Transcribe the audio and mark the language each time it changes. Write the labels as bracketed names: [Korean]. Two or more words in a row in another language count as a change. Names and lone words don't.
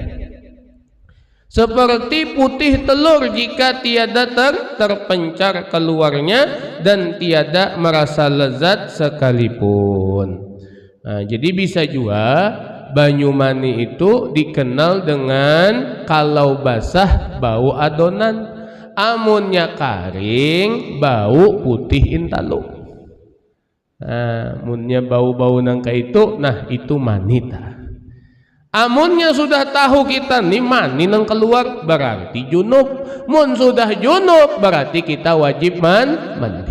[Indonesian] Seperti putih telur jika tiada terpencar keluarnya dan tiada merasa lezat sekalipun. [Banjar] Nah, jadi bisa juga banyu mani itu dikenal dengan kalau basah bau adonan, amunnya karing bau putih intalu. Nah, amunnya bau-bau nangka itu, nah itu manita. Amunnya sudah tahu kita nih mani nang keluar berarti junub. Mun sudah junub berarti kita wajib mandi.